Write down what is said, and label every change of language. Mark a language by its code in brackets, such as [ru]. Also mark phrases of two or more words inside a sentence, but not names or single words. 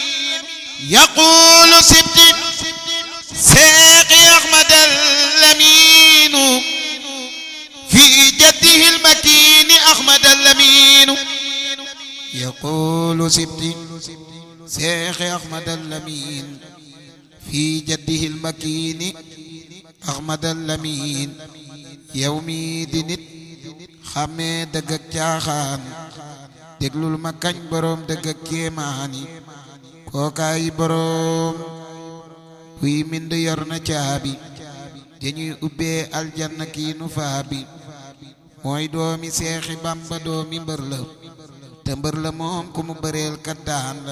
[ar] يقول سبت شيخ أحمد الأمين في جده المكين أحمد الأمين. يقول سبت شيخ أحمد الأمين في جده المكين أحمد الأمين. [wo] يومي di nit xàmmee dëgg ak caaxaan déglul ma kañ boroom dëgg ak kéemaani kookaay boroom kuy mind yor na caabi dañuy ubbee aljanna kii nu faabi mooy doomi Seexi Bamba doomi mbër la te mbër la moom ku mu bëreel kat daan la.